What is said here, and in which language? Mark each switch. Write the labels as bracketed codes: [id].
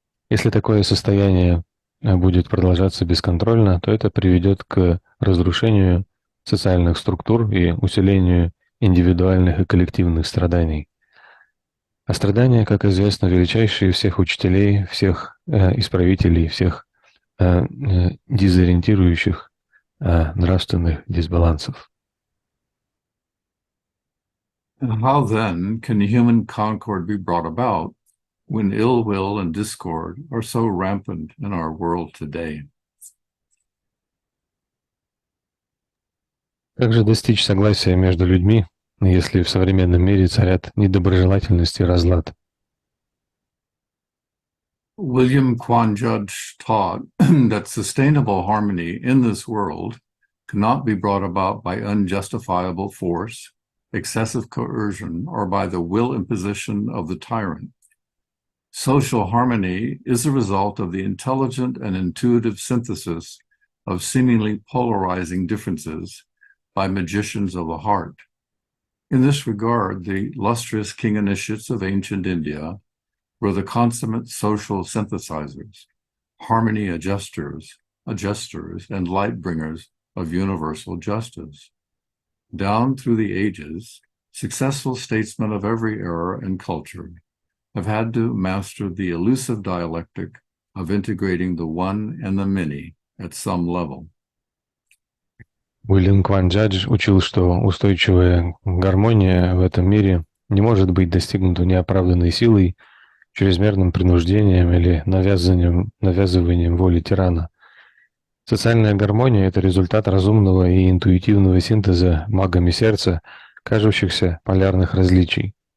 [ru] Если такое состояние будет продолжаться бесконтрольно, то это приведет к разрушению социальных структур и усилению индивидуальных и коллективных страданий. А страдания, как известно, величайшие всех учителей, всех исправителей, всех дезориентирующих нравственных дисбалансов. [en] And how then can human concord be brought about when ill will and discord are so rampant in our world today? [ru] Как же достичь согласия между людьми, если в современном мире царят недоброжелательность и разлад? [en] William Quan Judge taught that sustainable harmony in this world cannot be brought about by unjustifiable force, excessive coercion, or by the will imposition of the tyrant. Social harmony is a result of the intelligent and intuitive synthesis of seemingly polarizing differences by magicians of the heart. In this regard, the lustrous king initiates of ancient India were the consummate social synthesizers, harmony adjusters, and light bringers of universal justice. Down through the ages, successful statesmen of every era and culture have had to master the elusive dialectic of integrating the one and the many at some level. [ru] Уильям Кван Джадж учил, что устойчивая гармония в этом мире не может быть достигнута неоправданной силой, чрезмерным принуждением или навязыванием воли тирана. Социальная гармония — это результат разумного и интуитивного синтеза магами сердца, кажущихся полярных различий.